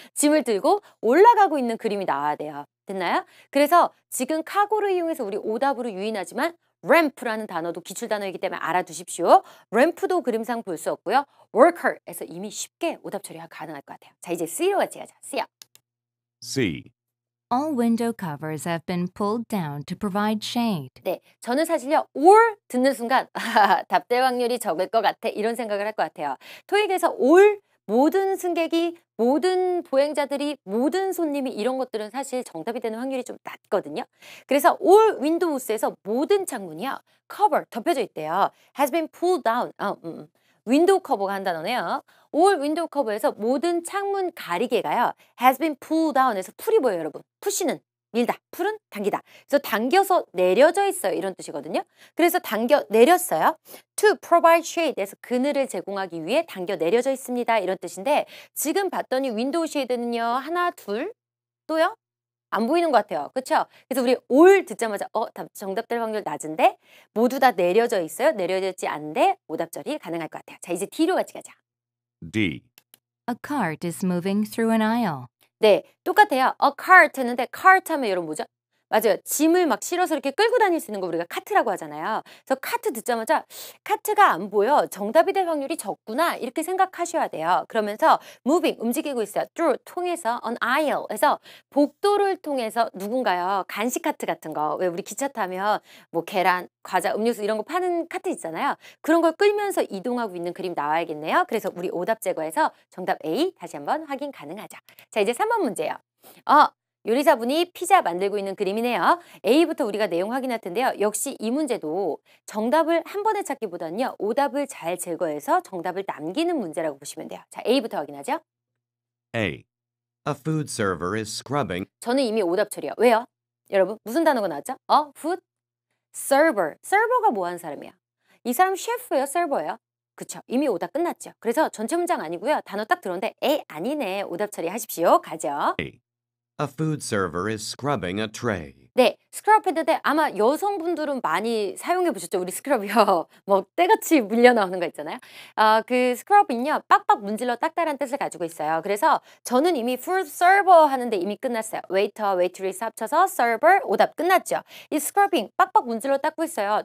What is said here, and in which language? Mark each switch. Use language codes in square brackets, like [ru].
[ko] 짐을 들고 올라가고 있는 그림이 나와야 돼요. 됐나요? 그래서 지금 카고를 이용해서 우리 오답으로 유인하지만 ramp라는 단어도 기출단어이기 때문에 알아두십시오. ramp도 그림상 볼 수 없고요. worker에서 이미 쉽게 오답 처리가 가능할 것 같아요. 자, 이제 C로 같이 가자. C요. [en] C. All window covers have been pulled down to provide shade. [ko] 네, 저는 사실요 all 듣는 순간 답될 확률이 적을 것 같아 이런 생각을 할 것 같아요. 토익에서 all 모든 승객이 모든 보행자들이 모든 손님이 이런 것들은 사실 정답이 되는 확률이 좀 낮거든요. 그래서 [en] all windows [ko] 에서 모든 창문이요 cover 덮여져 있대요. [en] has been pulled down. [ko] 윈도우 커버가 한 단어네요. [en] all window cover [ko] 에서 모든 창문 가리개가요 [en] has been pulled down [ko] 에서 풀이 보여요, 여러분. 푸시는 밀다, 풀은 당기다. 그래서 당겨서 내려져 있어요. 이런 뜻이거든요. 그래서 당겨 내렸어요. [en] To provide shade [ko] 에서 그늘을 제공하기 위해 당겨 내려져 있습니다. 이런 뜻인데 지금 봤더니 윈도우 쉐이드는요. 하나, 둘, 또요? 안 보이는 것 같아요. 그렇죠? 그래서 우리 all 듣자마자 정답 될 확률 낮은데 모두 다 내려져 있어요. 내려져 있지 않은데 오답 처리 가능할 것 같아요. 자, 이제 D로 같이 가자. [en] D. A cart is moving through an aisle. [ko] 네, 똑같아요. a cart 했는데 cart 하면 여러분 뭐죠? 맞아요. 짐을 막 실어서 이렇게 끌고 다닐 수 있는 거 우리가 카트라고 하잖아요. 그래서 카트 듣자마자 카트가 안 보여. 정답이 될 확률이 적구나. 이렇게 생각하셔야 돼요. 그러면서 moving, 움직이고 있어요. through, 통해서 [en] on aisle [ko] 에서 복도를 통해서 누군가요. 간식 카트 같은 거. 왜 우리 기차 타면 뭐 계란, 과자, 음료수 이런 거 파는 카트 있잖아요. 그런 걸 끌면서 이동하고 있는 그림 나와야겠네요. 그래서 우리 오답 제거해서 정답 A 다시 한번 확인 가능하죠. 자, 이제 3번 문제요. 요리사분이 피자 만들고 있는 그림이네요. A부터 우리가 내용 확인할 텐데요. 역시 이 문제도 정답을 한 번에 찾기보다는요. 오답을 잘 제거해서 정답을 남기는 문제라고 보시면 돼요. 자, A부터 확인하죠. [en] A. A food server is scrubbing. [ko] 저는 이미 오답 처리요. 왜요? 여러분 무슨 단어가 나왔죠? [en] food server. [ko] server가 뭐 하는 사람이야? 이 사람 셰프예요? server예요? 그쵸. 이미 오답 끝났죠. 그래서 전체 문장 아니고요. 단어 딱 들었는데 아니네. 오답 처리하십시오. 가죠. [en] A food server is scrubbing a tray. [ko] 네, 스크럽 했는데 아마 여성분들은 많이 사용해 보셨죠? 우리 스크럽이요. 뭐 때같이 물려 나오는 거 있잖아요. 그 스크럽은요. 빡빡 문질러 닦다라는 뜻을 가지고 있어요. 그래서 저는 이미 [en] food server [ko] 하는데 이미 끝났어요. [en] waiter, waitress [ko] 합쳐서 server 오답 끝났죠. 이 스크러빙 빡빡 문질러 닦고 있어요.